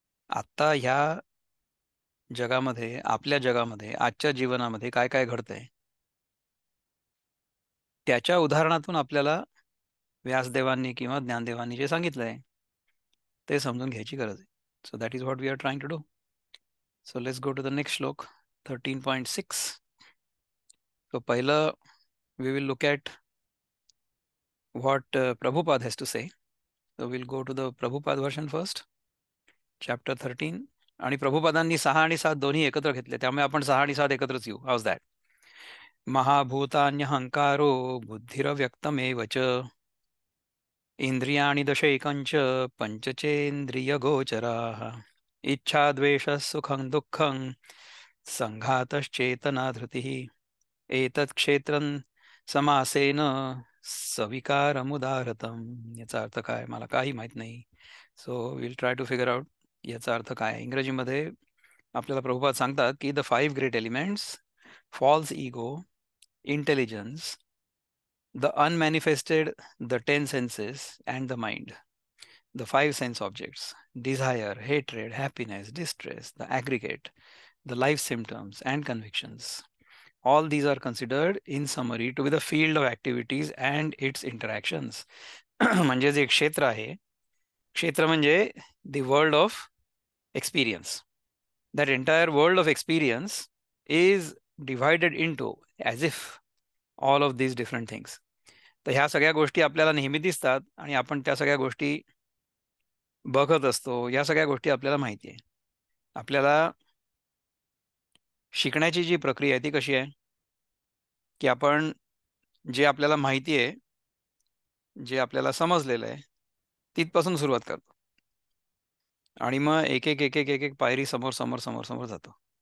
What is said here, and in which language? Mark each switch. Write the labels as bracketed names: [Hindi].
[Marathi] आत्ता ह्या जगामध्ये, आपल्या जगामध्ये, आजच्या जीवनामध्ये काय काय घडतंय त्याच्या उदाहरणातून आपल्याला व्यासदेवांनी किंवा ज्ञानदेवांनी जे सांगितलंय ते समजून घ्यायची गरज आहे. [English] So that is what we are trying to do. So let's go to the next shloka 13.6. सो पहिलं we will look at what Prabhupada has to say. So we'll go to the Prabhupada version first, chapter 13. [Marathi] आणि प्रभुपादांनी 6 आणि 7 दोन्ही एकत्र घेतले, त्यामुळे आपण 6 आणि 7 एकत्रच येऊ. [English] How's that? [Sanskrit] महाभूतान्यहंकारो बुद्धिरव्यक्तमेव च इंद्रियाणि दशैकञ्च पञ्चचेन्द्रियगोचराः इच्छा द्वेषः सुखं दुःखं संघातश्चेतना धृतिः एतत् क्षेत्रं समासेन सविकारमुदाहरतम. [Marathi] याचा अर्थ काय मला काही माहित नाही. [English] So will try to figure out याचा अर्थ काय. [Marathi] इंग्रजीमध्ये आपल्याला प्रभुपाद सांगतात की [English] The 5 great elements, false ego, intelligence, the unmanifested, the 10 senses and the mind, the 5 sense objects, desire, hatred, happiness, distress, the aggregate, the life symptoms and convictions. All these are considered in summary to be the field of activities and its interactions. [Marathi] म्हणजे जे क्षेत्र आहे, क्षेत्र म्हणजे [English] the world of experience. That entire world of experience is divided into as if all of these different things. [Marathi] तर ह्या सगळ्या गोष्टी आपल्याला नेहमी दिसतात आणि आपण त्या सगळ्या गोष्टी बघत असतो. या सगळ्या गोष्टी आपल्याला माहिती आहे. आपल्याला शिकण्याची जी प्रक्रिया आहे ती कशी आहे की आपण जे आपल्याला माहिती आहे, जे आपल्याला समजलेलं आहे तिथपासून सुरुवात करतो आणि मग एक एक एक एक एक एक पायरी समोर समोर समोर समोर जातो.